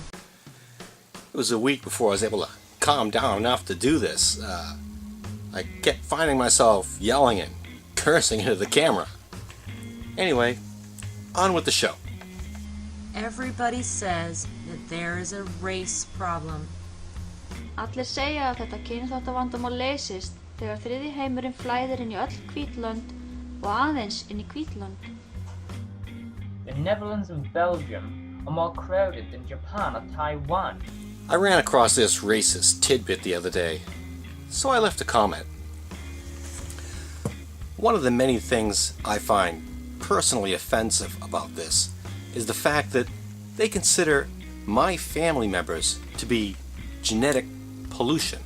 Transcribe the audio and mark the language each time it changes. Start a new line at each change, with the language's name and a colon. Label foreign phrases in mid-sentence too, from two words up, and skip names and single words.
English: It was a week before I was able to calm down enough to do this. I kept finding myself yelling and cursing into the camera. Anyway, on with the show. Everybody says that there is a race problem.
Icelandic: Allir segja að þetta kynþáttavandamál leysist þegar þriðji heimurinn flæðir inn í öll hvít lönd og aðeins inn í hvít lönd.
English: The Netherlands and Belgium are more crowded than Japan or Taiwan. I ran across this racist tidbit the other day, so I left a comment. One of the many things I find personally offensive about this is the fact that they consider my family members to be genetic pollution.